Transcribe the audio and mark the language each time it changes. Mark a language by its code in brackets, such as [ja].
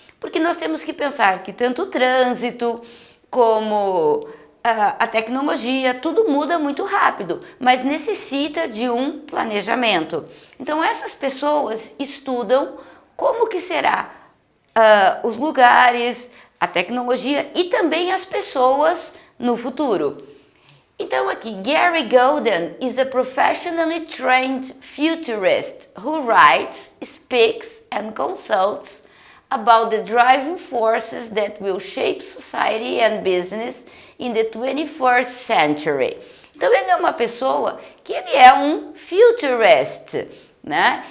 [pt] Porque nós temos que pensar que tanto o trânsito como a tecnologia, tudo muda muito rápido, mas necessita de um planejamento. Então essas pessoas estudam como que será os lugares, a tecnologia e também as pessoas no futuro. Então aqui, [en] Gary Golden is a professionally trained futurist who writes, speaks and consults about the driving forces that will shape society and business in the 21st century. [pt] Então ele é uma pessoa que ele é um futurist, né?